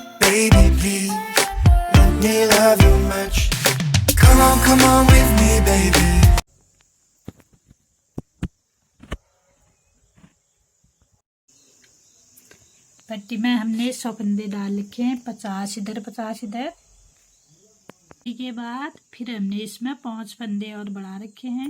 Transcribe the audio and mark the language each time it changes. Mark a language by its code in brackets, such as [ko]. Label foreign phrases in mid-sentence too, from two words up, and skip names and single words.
[en] baby, please. Let me love you much. Come on with me, baby. [hi] पट्टी में हमने 100 फंदे डाल रखे हैं, 50 इधर 50 इधर। के बाद फिर हमने इसमें 5 फंदे और बढ़ा रखे हैं।